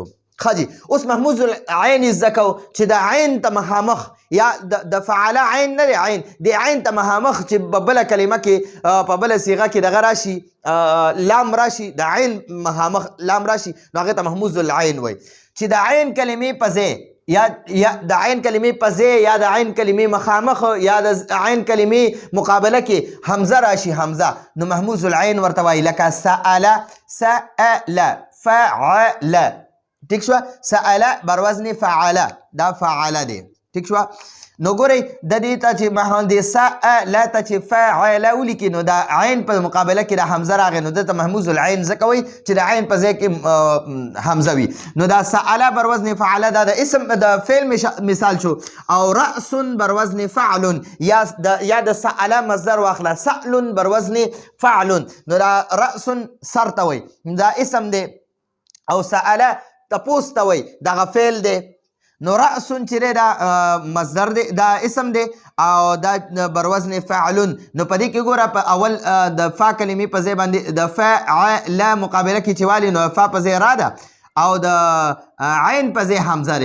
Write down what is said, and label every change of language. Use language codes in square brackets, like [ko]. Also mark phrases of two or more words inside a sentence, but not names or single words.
[ps] خجی اوس [ar] محموز العین [ps] زکو چې د عین ته مخامخ یا د فعله عین نه دی، عین د عین ته مخامخ چې په بله کلمه کې په بله صیغه کې دغه راشي لام راشي، د عین مخامخ لام راشي، نو هغې ته محموز العین وایي. چې د عین کلمې په ځای یا د عین کلمې په ځای یا د عین کلمې مخامخ یا د عین کلمې مقابله کې حمزه راشي، حمزه، نو [ar] محموز العین [ps] ورته وایي. لکه سأله، سأله، فعله. ٹھیک شو. سأله بر وزن فعله، دا فعله دی. ٹھیک شو. نو ګورئ د دې ته چې د سأله ته چې فعله ولیکي نو د عین په مقابله کې د حمزه راغی، نو دلته [ar] محموز العین [ps] ځکه وایي چې د عین په ځای کې حمزه وي. نو دا سأله بر وزن فعله دا د اسم د فعل مثال شو. او رأس بر وزن فعل، یا د سأله مصدر واخله، سأل بر وزن فعل، نو دا رأس سر ته وایي، دا اسم دی. او سأله تپوس ته وایي، دغه فعل دی. نو رأسون چې دی دا مصدر دی، دا اسم دی، او دا بر وزن فعلون. نو په دې کې ګوره په اول د فا کلمې په ځای باندې د فعله مقابله کې چې والي نو فا په ځای را ده، او د عین په ځای حمزه دی.